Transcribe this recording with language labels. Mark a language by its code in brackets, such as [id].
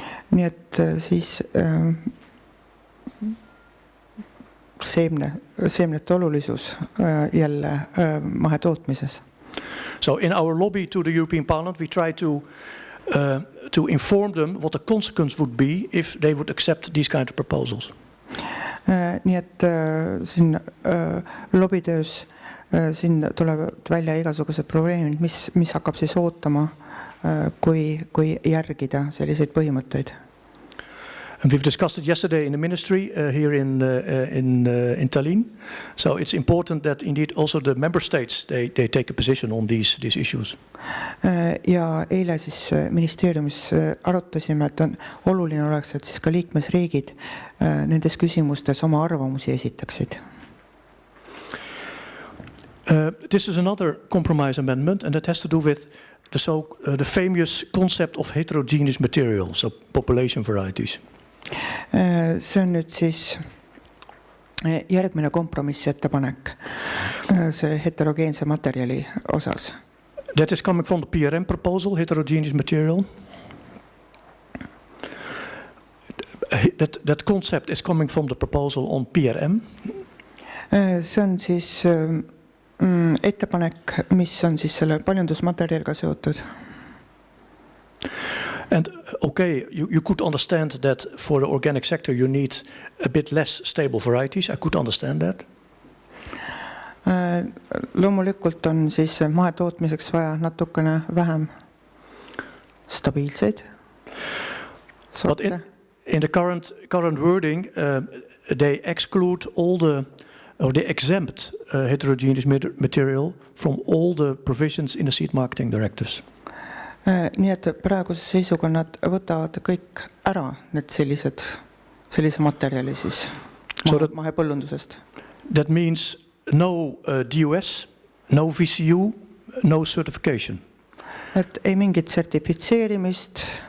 [et] Nii et siis seemnete olulisus jälle mahetootmises. [en] So in our lobby to the European Parliament we try to inform them what the consequence would be if they would accept these kind of proposals. [et] Nii et siin lobitöös siin tulevad välja igasugused probleemid, mis hakkab siis ootama, kui järgida selliseid põhimõtteid. [en] And we've discussed it yesterday in the ministry here in Tallinn. So it's important that indeed also the member states they take a position on these issues. [et] Ja eile siis ministeeriumis arutasime, et on oluline oleks, et siis ka liikmesriigid nendes küsimustes oma arvamusi esitaksid. [en] This is another compromise amendment, and that has to do with the famous concept of heterogeneous materials, so population varieties. [et] See on nüüd siis järgmine kompromissettepanek see heterogeense materjali osas. [en] That is coming from the PRM proposal, heterogeneous material. That concept is coming from the proposal on PRM. [et] See on siis ettepanek, mis on siis selle paljundusmaterjaliga seotud. [en] And okay, you could understand that for the organic sector you need a bit less stable varieties. I could understand that. [et] Loomulikult on siis mahetootmiseks vaja natukene vähem stabiilseid [en] But [et] sorte. [en] in the current wording, they exclude they exempt heterogeneous material from all the provisions in the seed marketing directives. [et] Nii et praeguse seisuga nad võtavad kõik ära need sellise materjali siis mahepõllundusest. [en] That means no DOS, no VCU, no certification. [et] Et ei mingit sertifitseerimist.